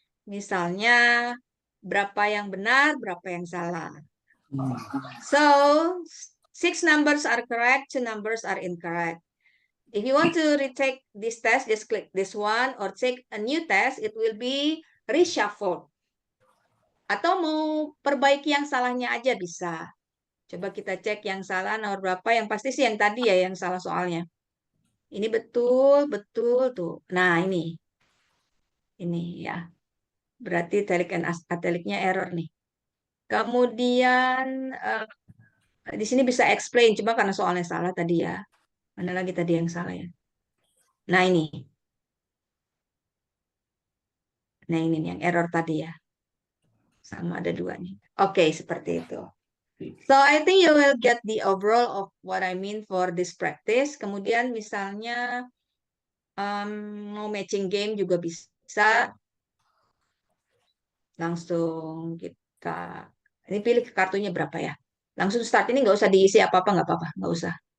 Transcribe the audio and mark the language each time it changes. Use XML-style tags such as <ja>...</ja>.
<id>Misalnya, berapa yang benar, berapa yang salah.</id> <en>So, 6 numbers are correct, 2 numbers are incorrect. If you want to retake this test, just click this one or take a new test. It will be reshuffled.</en> <id>Atau mau perbaiki yang salahnya aja bisa. Coba kita cek yang salah nomor berapa. Yang pasti sih yang tadi ya yang salah soalnya. Ini betul, betul tuh. Nah ini. Ini ya. Berarti telik dan ateliknya error nih. Kemudian di sini bisa explain. Cuma karena soalnya salah tadi ya. Mana lagi tadi yang salah ya. Nah ini. Nah ini nih, yang error tadi ya. Sama ada dua nih. Oke, seperti itu.</id> <en>So I think you will get the overall of what I mean for this practice.</en> <id>Kemudian misalnya mau matching game juga bisa. Langsung kita ini pilih kartunya berapa ya. Langsung start, ini nggak usah diisi apa-apa, nggak apa-apa, nggak usah.</id>